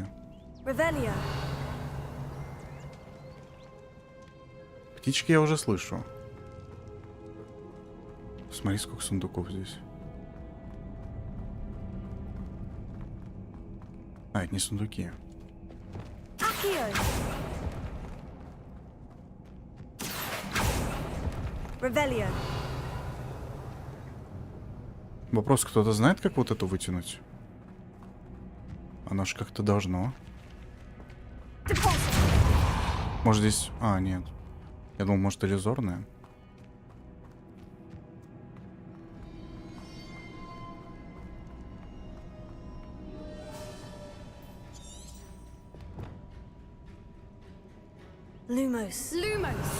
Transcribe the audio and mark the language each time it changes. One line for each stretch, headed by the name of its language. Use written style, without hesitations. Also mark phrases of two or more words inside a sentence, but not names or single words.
Russian: Revelio. Птички я уже слышу. Смотри, сколько сундуков здесь. А, это не сундуки. Accio. Revelio. Вопрос, кто-то знает, как вот эту вытянуть? Оно ж как-то должно. Может здесь... А, нет. Я думал, может, иллюзорная. Lumos. Lumos.